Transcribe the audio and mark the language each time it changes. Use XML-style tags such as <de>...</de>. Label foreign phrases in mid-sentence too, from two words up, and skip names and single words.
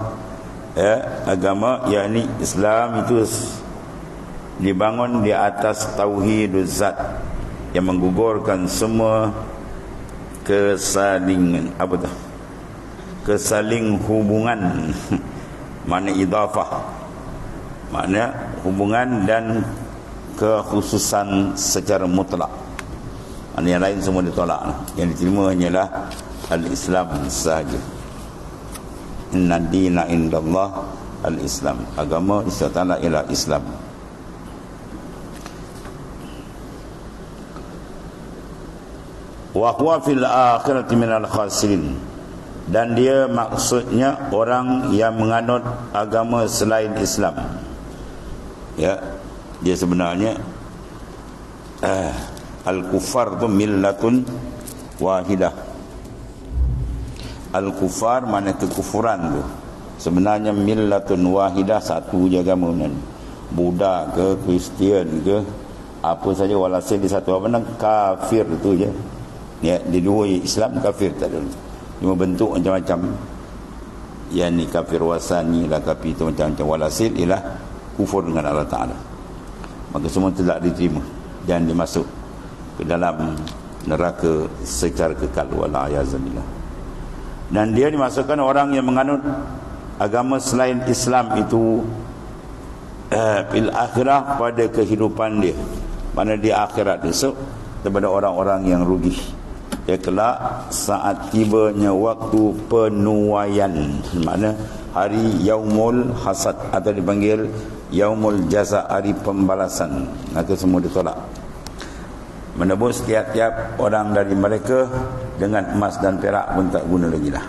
<ms>Agama yakni Islam itu dibangun di atas</ms> <ar>توحيد الذات,</ar> <ms>yang menggugurkan semua kesalingan, kesaling hubungan mana idafah, makna hubungan dan kekhususan secara mutlak. Makna yang lain semua ditolak. Yang diterima hanyalah al-Islam sahaja.</ms> <ar>إن الدين عند الله الإسلام,</ar> <ms>agama di sisi Allah ialah Islam.</ms> <ar>وهو في الآخرة من الخاسرين,</ar> <ms>dan dia maksudnya orang yang menganut agama selain Islam. Ya, dia sebenarnya al-kufar tu</ms> <ar>ملة واحدة.</ar> <ms>Al-kufar mana kekufuran tu sebenarnya</ms> <ar>ملة واحدة,</ar> <ms>satu je agama ni. Buddha ke, Kristian ke, apa saja, walhasil di satu apa, kafir tu je. Ya, di dua Islam kafir tak ada. Cuma bentuk macam-macam. Yang ni kafir wasani lah, kafir tu macam-macam. Walhasil ialah kufur dengan Allah Ta'ala. Maka semua tidak diterima dan dimasuk ke dalam neraka secara kekal, wala'ayazanillah. Dan dia dimasukkan orang yang menganut agama selain Islam itu</ms> <ar>في الآخرة,</ar> <ms>pada kehidupan dia, mana di akhirat esok, kepada orang-orang yang rugi. Ya, kelak saat tibanya waktu penuaian, makna hari</ms> <ar>يوم الحصاد,</ar> <ms>atau dipanggil</ms> <ar>يوم الجزاء,</ar> <ms>hari pembalasan, maka semua ditolak. Menebus tiap-tiap orang dari mereka dengan emas dan perak pun tak guna lagi lah.</ms>